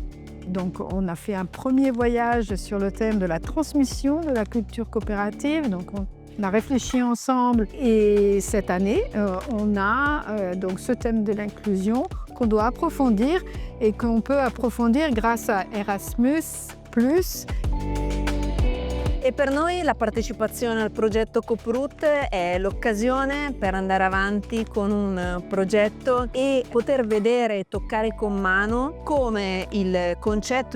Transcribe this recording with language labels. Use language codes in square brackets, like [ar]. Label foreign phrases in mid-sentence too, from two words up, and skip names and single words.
[fr] Donc on a fait un premier voyage sur le thème de la transmission de la culture coopérative. Donc on a réfléchi ensemble et cette année, on a donc ce thème de l'inclusion qu'on doit approfondir et qu'on peut approfondir grâce à Erasmus+. [it] E per noi la partecipazione al progetto Coproute è l'occasione per andare avanti con un progetto e poter vedere e toccare con mano come il concetto